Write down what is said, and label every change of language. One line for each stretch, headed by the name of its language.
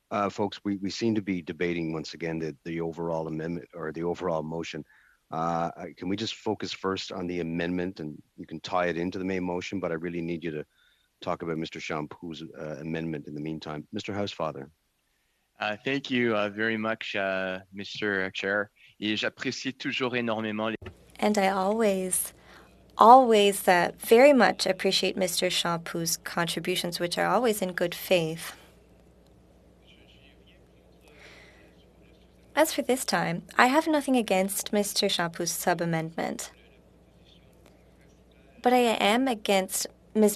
English: Folks, we seem to be debating once again the overall amendment or the overall motion. Can we just focus first on the amendment, and you can tie it into the main motion, but I really need you to talk about Mr. Champoux' amendment in the meantime. Mr. Housefather. Thank you very much, Mr. Chair.
French: Et j'apprécie toujours énormément.
English: And I always very much appreciate Mr. Champoux' contributions, which are always in good faith. As for this time, I have nothing against Mr. Champoux' sub-amendment, but I am against Ms.